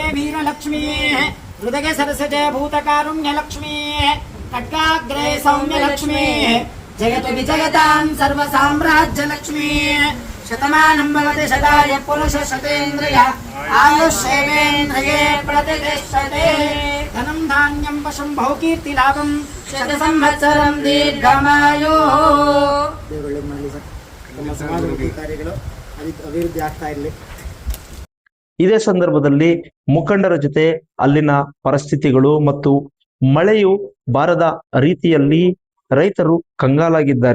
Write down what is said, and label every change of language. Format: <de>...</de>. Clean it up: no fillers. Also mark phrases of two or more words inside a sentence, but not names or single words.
<sa>वीरलक्ष्मी हृदये सरसजे भूतकारुण्यलक्ष्मी खड्गाग्रे सौम्यलक्ष्मी जगतु विजयतां सर्वसाम्राज्यलक्ष्मी शतमानं भवति शताय पुरुष शतेन्द्रिय आयुष्येवेन्द्रिये प्रतिष्ठते धनं धान्यं पशुं बहुकीर्तिलाभं शतसंवत्सरं दीर्घमायुः.</sa> <kn>ಅಭಿವೃದ್ಧಿ ಆಗ್ತಾ ಇರಲಿ. ಇದೇ ಸಂದರ್ಭದಲ್ಲಿ ಮುಖಂಡರ ಜೊತೆ ಅಲ್ಲಿನ ಪರಿಸ್ಥಿತಿಗಳು ಮತ್ತು ಮಳೆಯು ಬಾರದ ರೀತಿಯಲ್ಲಿ ರೈತರು ಕಂಗಾಲಾಗಿದ್ದಾರೆ.</kn>